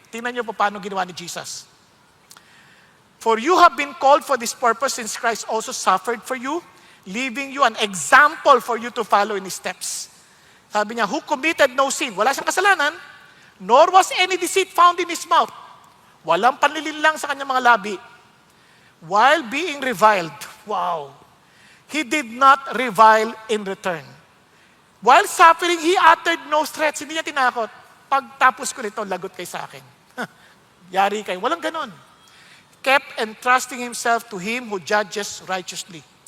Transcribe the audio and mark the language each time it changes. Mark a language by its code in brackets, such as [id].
[tl] Tingnan niyo po paano ginawa ni Jesus. [en] For you have been called for this purpose since Christ also suffered for you, leaving you an example for you to follow in His steps. [tl] Sabi niya, [en] who committed no sin. [tl] Wala siyang kasalanan, [en] nor was any deceit found in His mouth. [tl] Walang panlilinlang sa kanyang mga labi. [en] While being reviled, wow, He did not revile in return. While suffering, He uttered no threats. [tl] Hindi niya tinakot. Pagtapos ko nito, lagot kay sa akin. Yari kayo. Walang ganon. [en] Kept entrusting Himself to Him who judges righteously.